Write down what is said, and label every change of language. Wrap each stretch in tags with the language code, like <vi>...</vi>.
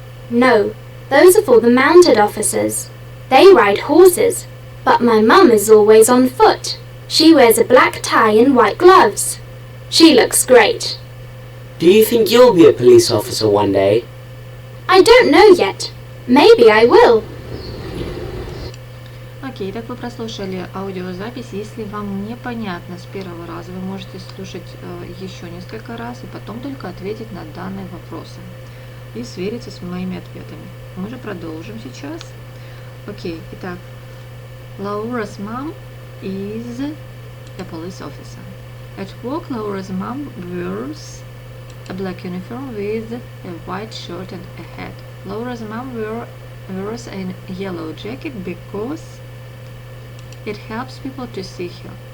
<en>No, those are for the mounted officers. They ride horses, but my mum is always on foot. She wears a black tie and white gloves. She looks great. Do you think you'll be a police officer one day? I don't know yet. Maybe I will. Ok,</en> <ru>Окей, так вы прослушали аудиозапись. Если вам непонятно с первого раза, вы можете слушать еще несколько раз и потом только ответить на данные вопросы и свериться с моими ответами. Мы же продолжим сейчас. Окей, итак,</ru> <en>Laura's mom is a police officer. At work, Laura's mom wears a black uniform with a white shirt and a hat. Laura's mom wears a yellow jacket because it helps people to see her.</en>